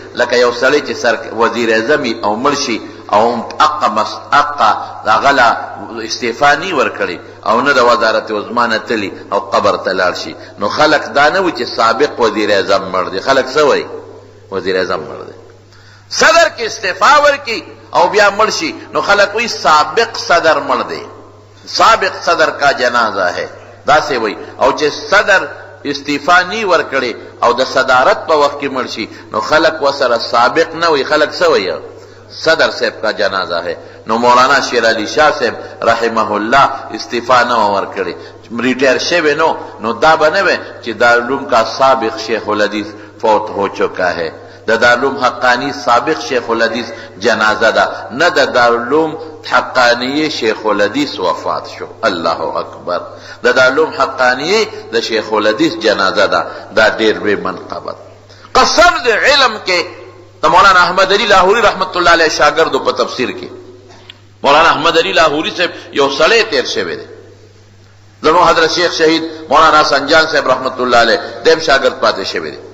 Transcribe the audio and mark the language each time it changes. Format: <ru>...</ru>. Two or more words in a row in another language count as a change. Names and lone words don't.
<ps>لکه یو سړی چې وزیر اعظم او مړ شي او اقا هغه له استعفا نی ورکړي او نه د وزارت عظما نه تلي او قبر ته لاړ شي، نو خلک دا نه وي چې سابق وزیر اعظم مړ دی، خلک څه وایي؟ وزیر اعظم مړ دی. صدر کې استعفا ورکي او بیا مړ شي نو خلک وایي سابق صدر مړ دی،</ps> <ur>سابق صدر کا جنازہ ہے،</ur> <ps>داسې وایي. او چې صدر استعفا نی ورکړي او د صدارت په وخت کې مړ شي نو خلک وسره سابق نه وایي، خلک څه وایي؟</ps> <ur>صدر صاحب کا جنازہ ہے.</ur> <ps>نو مولانا شیر علی شاہ صاحب رحمه الله استعفا نه ورکړي، ریٹائر شوی نو دا به نه وي چې</ps> <ur>دارالعلوم کا سابق شیخ الحدیث فوت ہو چکا ہے،</ur> <ps>د دارالعلوم حقانی سابق شیخ الحدیث جنازه ده، نه د دارالعلوم حقانی شیخ الحدیث وفات شو.</ps> <ar>الله اکبر.</ar> <ps>د دارالعلوم حقانی د شیخ الحدیث جنازه ده، دا ډېر لوی منقبت. قسم د علم کې د مولانا احمد علی لاہوری رحمت الله علیه شاګردو په تفسیر کې مولانا احمد علی لاہوری صاحب یو سړی تیر شوی دی، زموږ حضرت شیخ شهید مولانا سنجان صاحب رحمت الله علیه دیم شاګرد پاتې شوی دی.</ps>